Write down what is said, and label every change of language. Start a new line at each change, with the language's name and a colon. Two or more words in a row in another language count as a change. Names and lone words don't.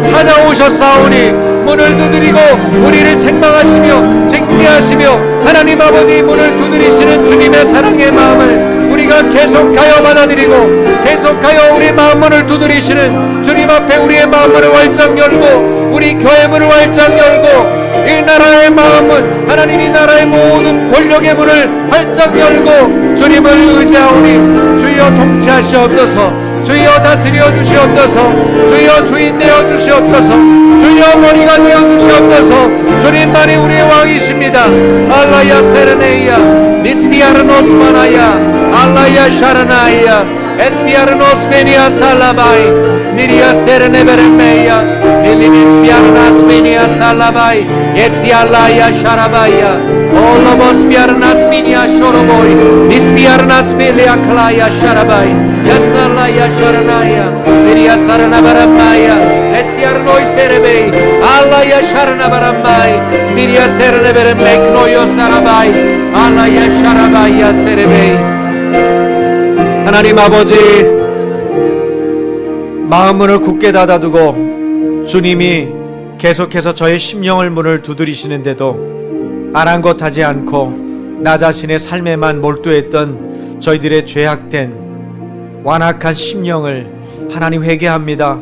Korean: 찾아오셨사오니 문을 두드리고 우리를 책망하시며 징계하시며 하나님 아버지 문을 두드리시는 주님의 사랑의 마음을 우리가 계속하여 받아들이고 계속하여 우리 마음 문을 두드리시는 주님 앞에 우리의 마음 문을 활짝 열고 우리 교회 문을 활짝 열고 이 나라의 마음은 하나님, 이 나라의 모든 권력의 문을 활짝 열고 주님을 의지하오니 주여 통치하시옵소서. 주여 다스려 주시옵소서. 주여 주인 되어 주시옵소서. 주여 머리가 되어 주시옵소서. 주님만이 우리의 왕이십니다. 알라야 세르네이야 미스비아르노스마나야 알라야 샤르나이야 espiarnos menia salabai, niria serene beremeia, nilinis piarnas menia salabai, esialaya sharabaya, olomos piarnas menia shoroboi, nispiarnas melia klaya sharabai, yasalaya sharanaya, niria sarana beremeia, esiarnoi serebe, alaya sharana beremei, niria serene beremei knoyo sarabai, alaya sharabaya serebe. 하나님 아버지, 마음문을 굳게 닫아두고 주님이 계속해서 저의 심령을 문을 두드리시는데도 아랑곳하지 않고 나 자신의 삶에만 몰두했던 저희들의 죄악된 완악한 심령을 하나님 회개합니다.